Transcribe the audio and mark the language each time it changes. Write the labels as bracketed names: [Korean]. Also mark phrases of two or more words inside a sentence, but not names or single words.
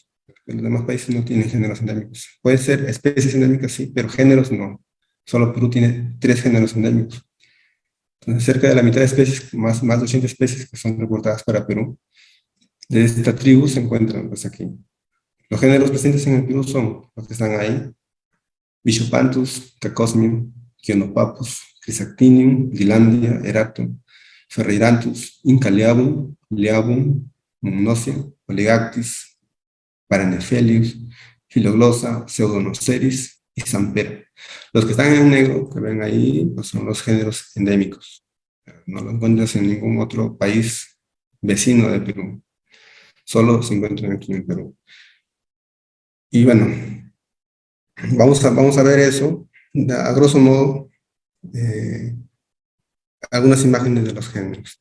[Spanish] Los demás países no tienen géneros endémicos. Puede ser especies endémicas, sí, pero géneros no. Solo Perú tiene 3 géneros endémicos. Entonces, cerca de la mitad de especies, más de 80 especies que son reportadas para Perú, de esta tribu se encuentran pues aquí. Los géneros presentes en el Perú son los que están ahí: Bichopanthus, Cacosmium, Chionopapus, Chrysactinium, Gilandia, Erato, Ferreiranthus, Inca Liabum, Mumnosia, Oligactis, Paranephelius, Phyloglossa, Pseudonoceris y Zampera. Los que están en negro, que ven ahí, pues son los géneros endémicos. No los encuentras en ningún otro país vecino de Perú. Solo se encuentran aquí en Perú. Y bueno, vamos a ver eso, a grosso modo, algunas imágenes de los géneros.